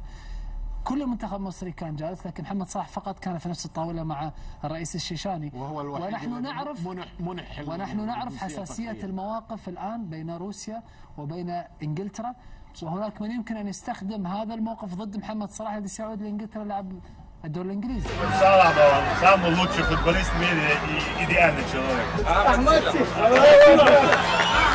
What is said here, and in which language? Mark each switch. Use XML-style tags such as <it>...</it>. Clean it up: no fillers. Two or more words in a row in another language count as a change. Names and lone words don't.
<ar>كل المنتخب المصري كان جالس، لكن محمد صلاح فقط كان في نفس الطاولة مع الرئيس الشيشاني، وهو الوحيد. ونحن نعرف حساسية المواقف الآن بين روسيا وبين إنجلترا، وهناك من يمكن أن يستخدم هذا الموقف ضد محمد صلاح الذي سيعود لإنجلترا لعب الدور الإنجليزي.</ar> <ru>صلاح самый лучший футболист в мире и идеальный человек.</ru>